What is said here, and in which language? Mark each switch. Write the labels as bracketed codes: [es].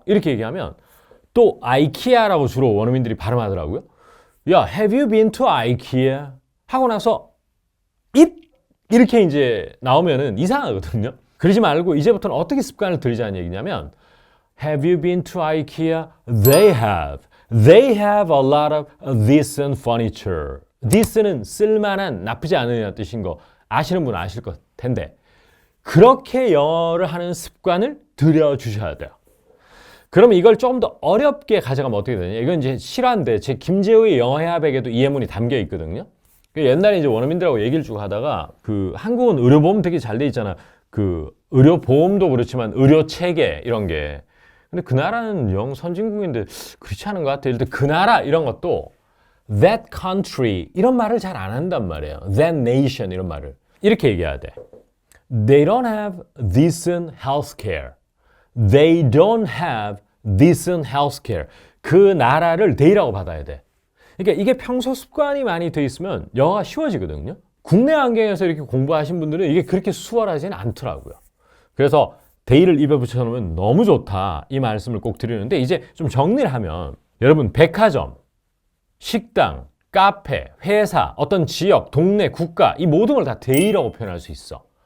[ko] 이렇게 얘기하면 또 아이키아라고 주로 원어민들이 발음하더라고요. [en] 야, have you been to IKEA? [ko] 하고 나서 [en] it? [ko] 이렇게 이제 나오면은 이상하거든요. 그러지 말고 이제부터는 어떻게 습관을 들이자는 얘기냐면 [en] Have you been to IKEA? They have. They have a lot of decent furniture. [ko] this는 쓸만한, 나쁘지 않은 뜻인 거 아시는 분은 아실 것 텐데 그렇게 영어를 하는 습관을 들여주셔야 돼요. 그러면 이걸 조금 더 어렵게 가져가면 어떻게 되냐? 이건 이제 실화인데 제 김재우의 영어 해압에게도 이 예문이 담겨 있거든요. 옛날에 이제 원어민들하고 얘기를 쭉 하다가 그 한국은 의료보험 되게 잘 돼 있잖아. 그 의료보험도 그렇지만 의료체계 이런 게. 근데 그 나라는 영 선진국인데 그렇지 않은 것 같아요. 예를 들어 그 나라 이런 것도 [en] that country [ko] 이런 말을 잘 안 한단 말이에요. [en] that nation [ko] 이런 말을. 이렇게 얘기해야 돼. [en] They don't have decent health care. They don't have decent healthcare. [ko] 그 나라를 they라고 받아야 돼. 그러니까 이게 평소 습관이 많이 돼 있으면 영어가 쉬워지거든요. 국내 환경에서 이렇게 공부하신 분들은 이게 그렇게 수월하지는 않더라고요. 그래서 they를 입에 붙여놓으면 너무 좋다. 이 말씀을 꼭 드리는데 이제 좀 정리를 하면 여러분 백화점, 식당, 카페, 회사, 어떤 지역, 동네, 국가 이 모든 걸 다 they라고 표현할 수 있어.